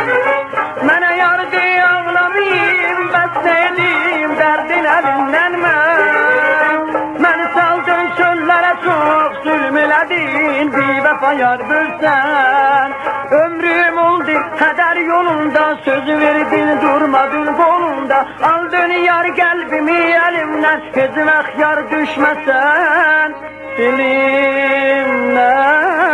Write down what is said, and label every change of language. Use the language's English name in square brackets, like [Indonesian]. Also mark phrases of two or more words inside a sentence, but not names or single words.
[Azerbaijani] Mənə yar bir ağlamayım, bəslədim dərdin əlindən Məni saldın çöllərə çox zülm elədin, bir vəfa yar bilsən. [Turkish] Ömrüm oldu keder yolunda, söz verdin durmadın kolunda. Aldın yar kalbimi elimden, hiç yar düşmesen dilimden.